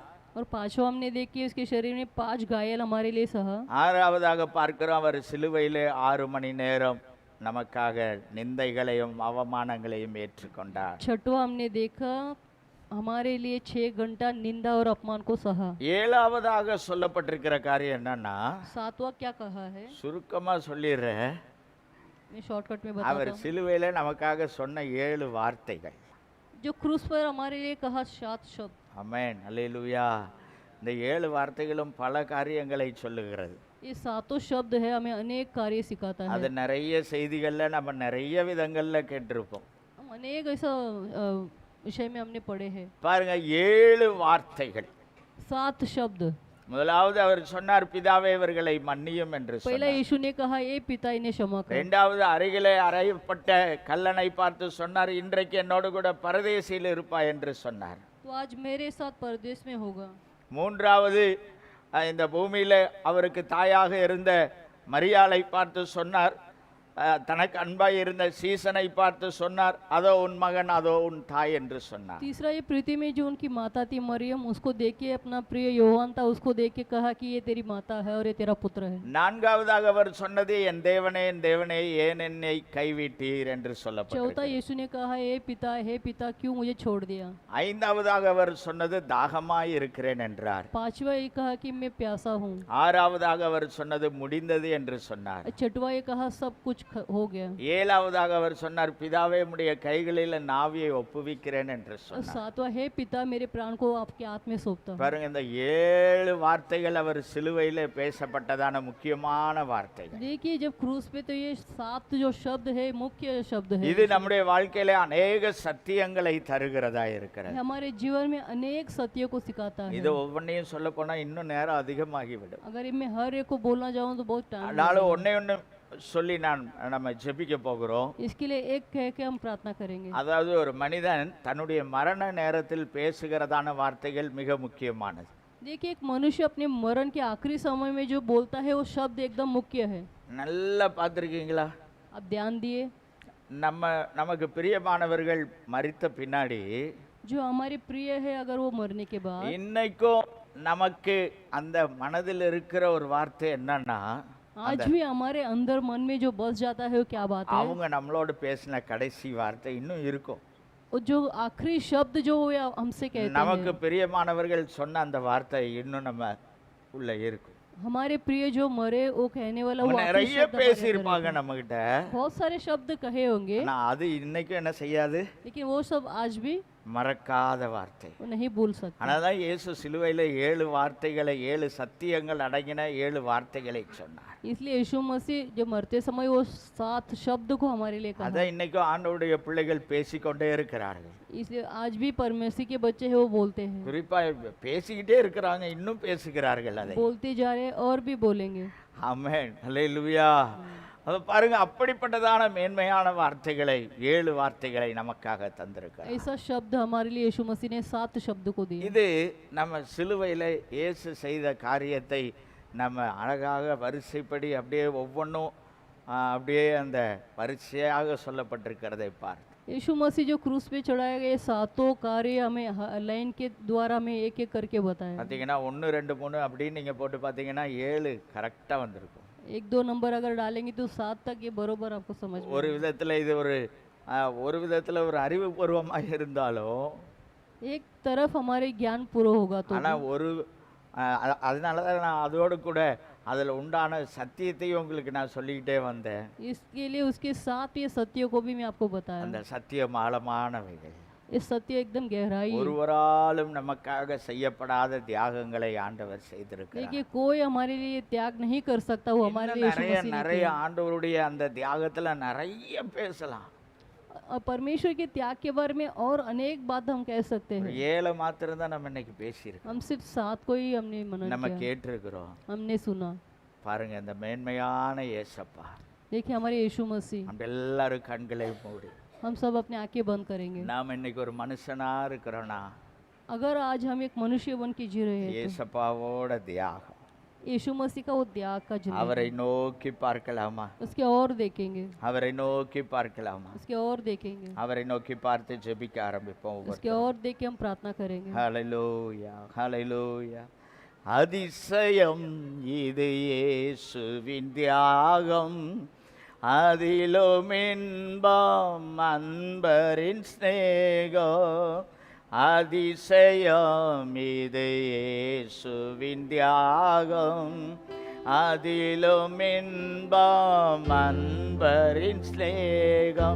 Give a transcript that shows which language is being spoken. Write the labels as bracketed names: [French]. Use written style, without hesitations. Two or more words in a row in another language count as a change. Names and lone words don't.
[Hindi] और पांचवा हमने देखी उसके शरीर में 5 घायल हमारे लिए सहा। [Tamil] ஆறாவதாக பார்க்கிறோம் அவர் சிலுவையிலே 6 மணி நேரம் நமக்காக நிந்தைகளையும் அவமானங்களையும் ஏற்றுக்கொண்டார். [Hindi] छठवा हमने देखा हमारे लिए 6 घंटा निंदा और अपमान को सहा। [Tamil] ஏழாவதாக சொல்லப்பட்டிருக்கிற காரியம் என்னன்னா, [Hindi] सातवां क्या कहा है, [Tamil] சுருக்கமா சொல்லிடுறேன். [Hindi] मैं शॉर्टकट में बताता [Tamil] அவர் [Hindi] हूँ। [Tamil] சிலுவையில நமக்காக சொன்ன 7 வார்த்தைகள். [Hindi] जो क्रूस पर हमारे लिए कहा 7 शब्द। [Tamil] ஆமென், அல்லேலூயா. இந்த 7 வார்த்தைகளும் பல காரியங்களை சொல்லுகிறது. [Hindi] ये 7 शब्द है हमें अनेक कार्य सिखाता [Tamil] அது [Hindi] है। [Tamil] நிறைய செய்திகள்ல நம்ம நிறைய விதங்கள்ல கேட்டிருப்போம். [Hindi] हम अनेक ऐसा विषय में हमने पढ़े हैं। [Tamil] பாருங்க, 7 வார்த்தைகள். [Hindi] 7 शब्द। [Tamil] முதலாவது அவர் சொன்னார், பிதாவே இவர்களை மன்னியும் என்று [Hindi] पहला [Tamil] சொன்னார். [Hindi] यीशु ने कहा ए पिता इन्हें क्षमा कर। [Tamil] இரண்டாவது அருகிலே அறையப்பட்ட கல்லனை பார்த்து சொன்னார், இன்றைக்கு என்னோடு கூட பரதேசியில் இருப்பாய் என்று சொன்னார். [Hindi] तो आज मेरे साथ परदेश में होगा। [Tamil] மூன்றாவது இந்த பூமியில அவருக்கு தாயாக இருந்த மரியாளை பார்த்து சொன்னார், தனக்கு அன்பாய் இருந்த சீசனை பார்த்து சொன்னார், அதோ உன் மகன் அதோ உன் தாய் என்று சொன்னார். [Hindi] तीसरा ये पृथ्वी में जो उनकी माता थी मरियम, उसको देख के अपना प्रिय योहान था, उसको देख के कहा कि ये तेरी माता है और ये तेरा पुत्र है। [Tamil] நான்காவதாக அவர் சொன்னது, என் தேவனே ஏன் என்னை கைவிட்டீர் என்று [Hindi] चौथा [Tamil] சொல்லப்பட்டிருக்கிறது. [Hindi] यीशु ने कहा हे पिता क्यों मुझे छोड़ दिया। [Tamil] ஐந்தாவதாக அவர் சொன்னது, தாகமாய் இருக்கிறேன் என்றார். [Hindi] पांचवा ये कहा कि मैं प्यासा हूँ। [Tamil] ஆறாவதாக அவர் சொன்னது, முடிந்தது என்று சொன்னார். [Hindi] छठवा ये कहा सब कुछ हो गया। [Tamil] ஏழாவதாக அவர் சொன்னார், பிதாவே உம்முடைய கைகளில் நாவியை ஒப்புவிக்கிறேன் என்று [Hindi] और [Tamil] சொன்னார். [Hindi] सातवां हे पिता मेरे प्राण को आपके हाथ में सौंपता हूं। [Tamil] பாருங்க, இந்த 7 வார்த்தைகள் அவர் சிலுவையிலே பேசப்பட்டதான முக்கியமான வார்த்தைகள். [Hindi] देखिए जब क्रूस पे तो ये 7 जो शब्द है मुख्य शब्द है। [Tamil] இது நம்முடைய வாழ்க்கையில अनेक சத்தியங்களை தருகிறதா இருக்கிறது. [Hindi] हमारे जीवन में अनेक सत्यों को सिखाता है। [Tamil] இது ஒவ்வொன்றையும் சொல்ல போனா இன்னும் நேரம் அதிகமாகிவிடும். [Hindi] अगर इनमें हर एक को बोलना चाहूँ तो बहुत टाइम [Tamil] ஆனாலும் ஒண்ணு சொல்லி நம்ம ஜெபிக்க போகிறோம். [Hindi] इसके लिए एक कह के हम प्रार्थना करेंगे। [Tamil] அதாவது ஒரு மனிதன் தன்னுடைய மரண நேரத்தில் பேசுகிறதான வார்த்தைகள் மிக முக்கியமானது. [Hindi] देखिए एक मनुष्य अपने मरण के आखिरी समय में जो बोलता है वो शब्द एकदम मुख्य है। [Tamil] நல்லா பார்த்துருக்கீங்களா? [Hindi] आप ध्यान दिए, [Tamil] நமக்கு பிரியமானவர்கள் மரித்த பின்னாடி [Hindi] जो हमारे प्रिय है अगर वो मरने के बाद [Tamil] இன்னைக்கும் நமக்கு அந்த மனதில் இருக்கிற ஒரு வார்த்தை என்னன்னா, [Hindi] आज भी हमारे अंदर मन में जो बस जाता है वो क्या बात है, [Tamil] அவங்க நம்மளோட பேசின கடைசி வார்த்தை இன்னும் இருக்கும். [Hindi] और जो आखिरी शब्द जो वो हमसे कहते [Tamil] நமக்கு [Hindi] हैं, [Tamil] பிரியமானவர்கள் சொன்ன அந்த வார்த்தை இன்னும் நம்ம உள்ள இருக்கும். [Hindi] हमारे प्रिय जो मरे वो कहने वाला वो [Tamil] அவங்க [Hindi] आखिरी [Tamil] நிறைய [Hindi] शब्द हमारे अंदर [Tamil] பேசியிருப்பாங்க [Hindi] रखे। [Tamil] நம்ம கிட்ட. [Hindi] बहुत सारे शब्द कहे होंगे, [Tamil] ஆனா அது இன்னைக்கும் என்ன செய்யாது? [Hindi] लेकिन वो सब आज भी [Tamil] மறக்காத வார்த்தை. [Hindi] वो नहीं भूल सकते। [Tamil] ஆனாதான் இயேசு சிலுவையில 7 வார்த்தைகளை 7 சத்தியங்கள் அடங்கின 7 வார்த்தைகளை சொன்னார். [Hindi] इसलिए यीशु मसीह जब मरते समय वो 7 शब्द को हमारे लिए कहा। [Tamil] அதை இன்னைக்கும் ஆண்டவருடைய பிள்ளைகள் பேசிக்கொண்டே இருக்கிறார்கள். [Hindi] इसलिए आज भी परमेश्वर के बच्चे हैं वो बोलते हैं, [Tamil] குறிப்பா பேசிக்கிட்டே இருக்கிறாங்க, இன்னும் பேசுகிறார்கள் அதை. [Hindi] बोलते जा रहे हैं और भी बोलेंगे। [Tamil] ஆமென், ஹல்லேலூயா. அது பாருங்க, அப்படிப்பட்டதான மேன்மையான வார்த்தைகளை 7 வார்த்தைகளை நமக்காக தந்திருக்கிறார். [Hindi] ऐसा शब्द हमारे लिए यीशु मसीह ने 7 शब्द को दिए। [Tamil] இது நம்ம சிலுவையில இயேசு செய்த காரியத்தை நம்ம அழகாக வரிசைப்படி அப்படியே ஒவ்வொன்றும் அப்படியே அந்த வரிசையாக சொல்லப்பட்டிருக்கிறதை பார். [Hindi] यीशु मसीह जो क्रूस पे चढ़ाए गए 7 कार्य हमें लाइन के द्वारा हमें एक एक करके बताया। [Tamil] பார்த்தீங்கன்னா 1 2 3 அப்படின்னு நீங்க போட்டு பார்த்தீங்கன்னா 7 கரெக்டா வந்திருக்கும். [Hindi] 1 2 नंबर अगर डालेंगे तो 7 तक ये बरोबर आपको समझ में [Tamil] ஒரு விதத்துல இது ஒரு விதத்துல ஒரு அறிவுபூர்வமாக இருந்தாலும் [Hindi] एक तरफ हमारे ज्ञान पूरा होगा तो [Tamil] ஆனா அதனால தான் நான் அதோடு கூட அதில் உண்டான சத்தியத்தையும் உங்களுக்கு நான் சொல்லிக்கிட்டே வந்தேன். [Hindi] इसके लिए उसके साथ ये सत्य को भी मैं आपको बताया। [Tamil] அந்த சத்தியம் ஆழமானவைகள். [Hindi] ये सत्य एकदम गहराई है। [Tamil] ஒருவராலும் நமக்காக செய்யப்படாத தியாகங்களை ஆண்டவர் செய்திருக்கிறார். [Hindi] देखिए कोई हमारे लिए त्याग नहीं कर सकता, वो हमारे लिए यीशु मसीह ने [Tamil] நிறைய [Hindi] किया। [Tamil] ஆண்டவருடைய அந்த தியாகத்துல நிறைய பேசலாம். [Hindi] परमेश्वर के त्याग के बारे में और अनेक बात हम कह सकते हैं। [Tamil] 7 மாத்திரம் தான் நம்ம இன்னைக்கு பேசியிருக்கோம். [Hindi] हम सिर्फ 7 को ही हमने मनन [Tamil] நம்ம [Hindi] किया, [Tamil] கேட்டிருக்கிறோம். [Hindi] हमने सुना। [Tamil] பாருங்க, இந்த மேன்மையான இயேசப்பா. [Hindi] देखिए हमारे यीशु मसीह। [Tamil] நம்ம எல்லாரும் கண்களை மூடி [Hindi] हम सब अपने आंखें बंद करेंगे। [Tamil] நாம் இன்னைக்கு ஒரு மனுஷனா இருக்கிறோம்னா [Hindi] अगर आज हम एक मनुष्य बन के जी रहे हैं तो [Tamil] இயேசப்பாவோட தியாகம், [Hindi] यीशु मसीह का वो त्याग का जीवन, [Tamil] அவரை நோக்கி பார்க்கலாமா? [Hindi] उसके और देखेंगे, [Tamil] அவரை நோக்கி பார்க்கலாமா? [Hindi] उसके और देखेंगे, [Tamil] அவரை நோக்கி பார்த்து ஜெபிக்க ஆரம்பிப்போம். [Hindi] उसके और देख के हम प्रार्थना करेंगे। [Tamil] ஹல்லேலூயா, ஹல்லேலூயா. அதிசயம் இது இயேசுவின் தியாகம், அதிலும் இன்பம் அன்பரின் ஸ்நேகம். அதிசயம் இது இயேசுவின் தியாகம், அதிலும் இன்பம் அன்பரின் ஸ்நேகம்.